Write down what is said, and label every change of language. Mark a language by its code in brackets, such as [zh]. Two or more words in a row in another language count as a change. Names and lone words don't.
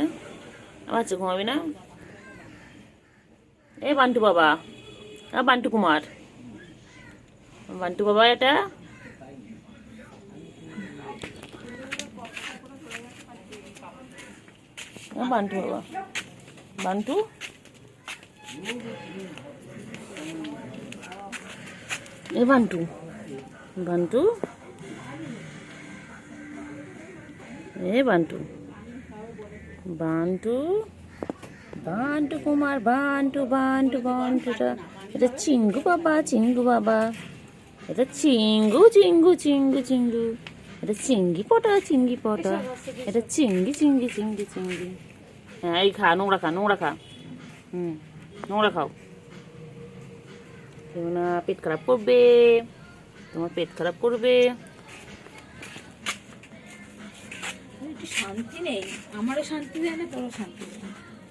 [bn] বাচ্চা ঘুমাবি না? এ বান্টু বাবা, বান্টু কুমার, বান্টু বাবা, এটা বান্টু বাবা, বান্টু এ বান্টু, বান্টু এ বান্টু, বান্টু বান্টু কুমার বান্টু বান্টু বান্টুটা, এটা চিঙ্গু বাবা চিঙ্গু বাবা, এটা চিঙ্গু চিঙ্গু চিঙ্গু চিঙ্গু, এটা চিঙ্গি পটা চিঙ্গি পটা, এটা চিঙ্গি চিঙ্গি চিঙ্গি চিঙ্গি। হ্যাঁ এই খা, নোংরা খা, নোংরা খা, নোংরা খাও। কেউ না পেট খারাপ করবে, তোমার পেট খারাপ করবে। একটু শান্তি নেই, আমারও শান্তি দেয় না, তোরও শান্তি দেয় না।